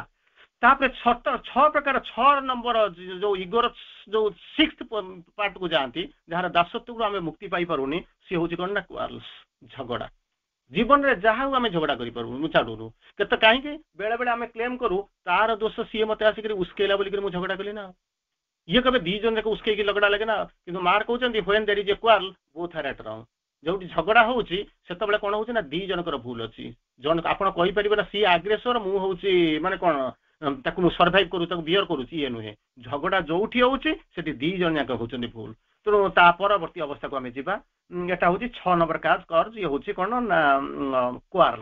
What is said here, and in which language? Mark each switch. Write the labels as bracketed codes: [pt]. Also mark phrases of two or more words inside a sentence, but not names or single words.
[or] ତାପରେ 6 ପ୍ରକାର, 6 ନମ୍ବର ଯୋଉ ଇଗୋର ଯୋଉ 6th ପାର୍ଟକୁ ଯାଆନ୍ତି, ଯାହାର ଦାସତ୍ୱରୁ ଆମେ ମୁକ୍ତି ପାଇପାରୁନି, ସିଏ ହେଉଛି କ'ଣ ନା କ୍ୱାର୍ଲସ, ଝଗଡ଼ା। ଜୀବନରେ ଯାହା ହଉ ଆମେ ଝଗଡ଼ା କରିପାରୁନୁ, ମୁଁ ଛାଡୁନୁ। କେତେ କାହିଁକି ବେଳେ ବେଳେ ଆମେ କ୍ଲେମ୍ କରୁ ତାର ଦୋଷ, ସିଏ ମତେ ଆସିକରି ଉସ୍କେଇଲା ବୋଲିକରି ମୁଁ ଝଗଡ଼ା କଲି ନା। ଇଏ କେବେ 2 ଜଣ ଯାକ ଉସ୍କେଇକି ଝଗଡ଼ା ଲାଗେ ନା। କିନ୍ତୁ ମାର କହୁଛନ୍ତି [en] when there is a quarrel both are at wrong। [or] ଯୋଉଠି ଝଗଡ଼ା ହଉଛି ସେତେବେଳେ କ'ଣ ହଉଛି ନା 2 ଜଣଙ୍କର ଭୁଲ ଅଛି। ଜଣ ଆପଣ କହିପାରିବେ ନା ସିଏ ଆଗ୍ରେସର, ମୁଁ ହଉଛି ମାନେ କ'ଣ ତାକୁ ମୁଁ ସର୍ଭାଇଭ୍ କରୁ, ତାକୁ ବିୟର କରୁଛି, ଇଏ ନୁହେଁ। ଝଗଡ଼ା ଯୋଉଠି ହଉଛି ସେଠି 2 ଜଣ ଯାକ ହଉଛନ୍ତି ଭୁଲ। ତେଣୁ ତା ପରବର୍ତ୍ତୀ ଅବସ୍ଥାକୁ ଆମେ ଯିବା। ଏଟା ହେଉଛି 6 ନମ୍ବର କର୍ଜ, ଇଏ ହେଉଛି କ'ଣ ନା କ୍ୱାର୍ଲ।